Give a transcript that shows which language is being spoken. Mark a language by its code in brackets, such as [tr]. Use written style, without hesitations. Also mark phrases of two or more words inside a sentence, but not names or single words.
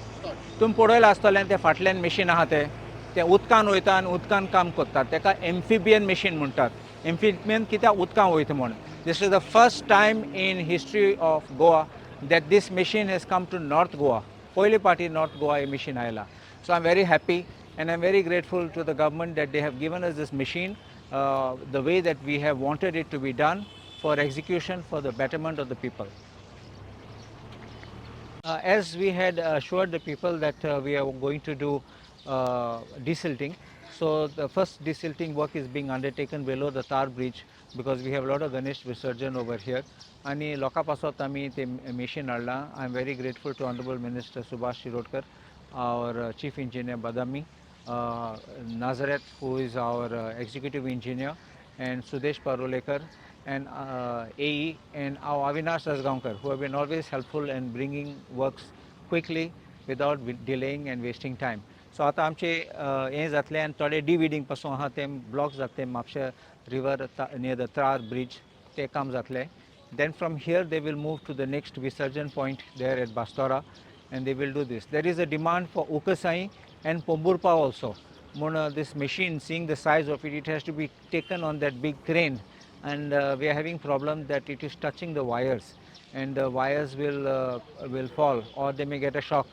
[kok] तुम पळयलां आसतलें ते फाटल्यान मशीन आहा ते उदकान वयता आनी उदकान काम करतात ताका [en] amphibian machine [kok] म्हणटात एम्फिबियन कित्याक उदकान वयता म्हण [en] this is the first time in history of Goa that this machine has come to North Goa. [kok] Poile party North Goa machine ayala. [en] So I'm very happy and I'm very grateful to the government that they have given us this machine the way that we have wanted it to be done for execution for the betterment of the people. As we had assured the people that we are going to do desilting, so the first desilting work is being undertaken below the Tar bridge because we have a lot of Ganesh Visarjan over here. [kok] आणि लोकां पासत आमी ते machine हाडलां. [en] I am very grateful to Honorable Minister Subhash Shirodkar, our Chief Engineer Badami, Nazareth, who is our Executive Engineer, and Sudesh Parolekar, and AE, and our Avinash Asgaonkar, who have been always helpful in bringing works quickly without delaying and wasting time. [kok] So आता आमचे हें जातलें आनी थोडे डिविडिंग पासून आहा तें ब्लॉक्स जातले म्हापशा रिवर [en] near the Tar bridge [kok] ते काम जातलें. [en] Then from here they will move to the next Visarjan point there at Bastora and they will do this. There is a demand for Ukasai and Pomburpa also. This machine, seeing the size of it, it has to be taken on that big crane and we are having problem that it is touching the wires and the wires will fall or they may get a shock.